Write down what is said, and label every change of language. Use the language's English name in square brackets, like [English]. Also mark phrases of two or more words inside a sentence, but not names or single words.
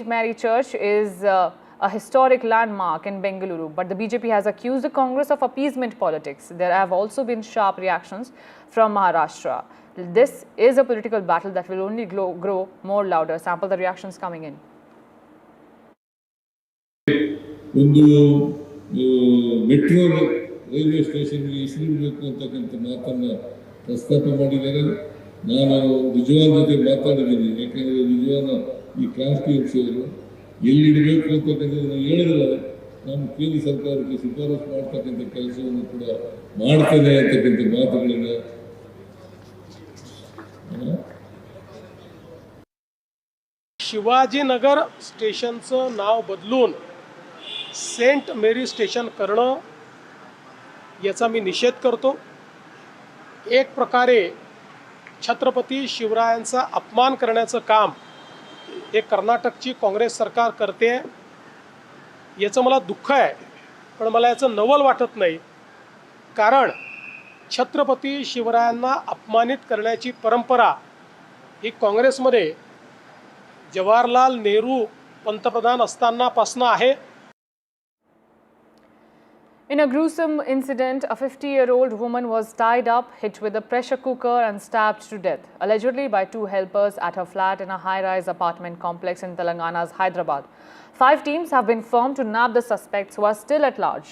[English] Mary Church is a historic landmark in Bengaluru, but the BJP has accused the Congress of appeasement politics. There have also been sharp reactions from Maharashtra. This is a political battle that will only grow more louder. Sample the reactions coming in. [Kannada] ಒಂದು [English] metro railway stationಗೆ [Kannada] ಇಳಿಸಬೇಕು ಅಂತಕ್ಕಂಥ ಮಾತನ್ನು ಪ್ರಸ್ತಾಪ ಮಾಡಿದ್ದಾರೆ. ನಾನು ರಿಜ್ವಾನ್ ಜೊತೆ ಮಾತಾಡಿದ್ದೀನಿ. ಯಾಕೆಂದರೆ ರಿಜ್ವಾನ್ ಈ ಕಾನ್ಸ್ಟಿಟ್ಯೂನ್ಸಿಯವರು ಎಲ್ಲಿಡಬೇಕು ಅಂತಕ್ಕಂಥದ್ದನ್ನು ಹೇಳಿದ್ರೆ ನಾನು ಕೇಂದ್ರ ಸರ್ಕಾರಕ್ಕೆ ಶಿಫಾರಸು ಮಾಡ್ತಕ್ಕಂಥ ಕೆಲಸವನ್ನು ಕೂಡ ಮಾಡ್ತೇನೆ ಅಂತಕ್ಕಂಥ ಮಾತುಗಳನ್ನು [Marathi] शिवाजीनगर स्टेशनचं नाव बदलून सेंट मेरी स्टेशन करणं याचा मी निषेध करतो. एक प्रकारे छत्रपती शिवरायांचा अपमान करण्याचं काम हे कर्नाटकची काँग्रेस सरकार करते. याचं मला दुःख आहे, पण मला याचं नवल वाटत नाही. कारण छत्रपती शिवरायांना अपमानित करण्याची परंपरा ही काँग्रेसमध्ये जवाहरलाल नेहरू पंतप्रधान असतानापासून आहे. [English] In a gruesome incident, a 50-year-old woman was tied up, hit with a pressure cooker and stabbed to death, allegedly by two helpers at her flat in a high-rise apartment complex in Telangana's Hyderabad. 5 teams have been formed to nab the suspects who are still at large.